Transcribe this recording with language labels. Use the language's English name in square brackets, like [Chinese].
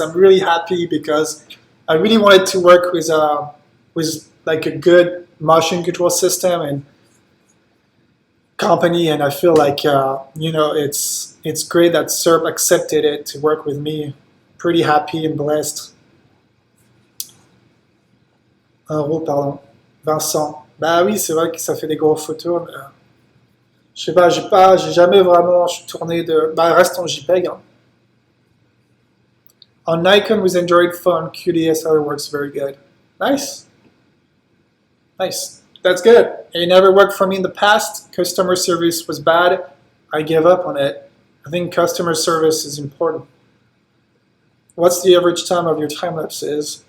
[English] I'm really happy because I really wanted to work with like a good motion control system and company, and I feel like you know, it's great that SERP accepted it to work with me. Pretty happy and blessed. [French] Un RAW, pardon. Vincent. Bah oui, c'est vrai que ça fait des grosses photos. Mais Je sais pas, j'ai jamais vraiment tourné de. Bah, reste en JPEG. Hein. [English] On Nikon with Android phone, QDSLR works very good. Nice. Nice. That's good. It never worked for me in the past. Customer service was bad. I gave up on it. I think customer service is important. What's the average time of your time lapses?